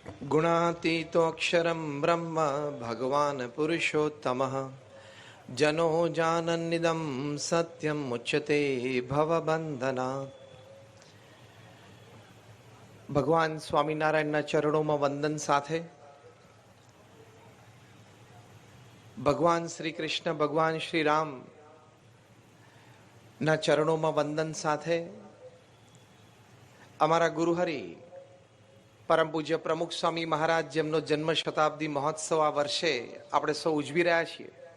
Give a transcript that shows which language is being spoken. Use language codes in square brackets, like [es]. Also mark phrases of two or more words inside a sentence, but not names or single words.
[sa] गुणातीतो अक्षरं ब्रह्म भगवान पुरुषोत्तमः जनो जानन्निदं सत्यं मुच्यते भवबंधनात्। [gu] ભગવાન સ્વામિનારાયણના ચરણોમાં વંદન સાથે ભગવાન શ્રી કૃષ્ણ, ભગવાન શ્રી રામ ના ચરણોમાં વંદન સાથે અમારા ગુરુહરિ પરમ પૂજ્ય પ્રમુખ સ્વામી મહારાજ, જેમનો જન્મ શતાબ્દી મહોત્સવ આ વર્ષે આપણે સૌ ઉજવી રહ્યા છીએ,